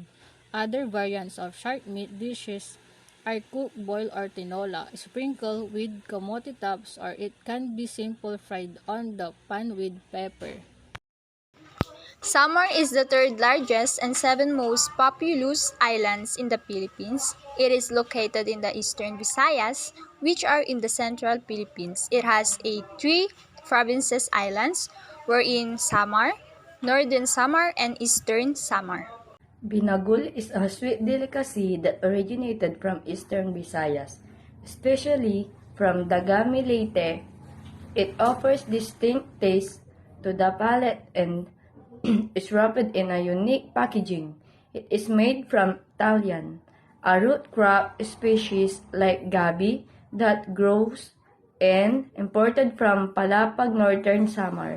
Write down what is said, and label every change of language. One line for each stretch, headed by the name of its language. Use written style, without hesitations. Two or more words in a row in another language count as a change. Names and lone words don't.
English: Other variants of shark meat dishes are cooked, boiled, or tinola, sprinkled with kamote tops, or it can be simple fried on the pan with pepper. Samar is the third largest and seventh most populous islands in the Philippines. It is located in the eastern Visayas, which are in the central Philippines. It has three provinces islands, wherein Samar, Northern Samar, and Eastern Samar. Binagul is a sweet delicacy that originated from eastern Visayas, especially from Dagami Leyte. It offers distinct taste to the palate and is wrapped in a unique packaging. It is made from Italian, a root crop species like gabi that grows and imported from Palapag, Northern Samar.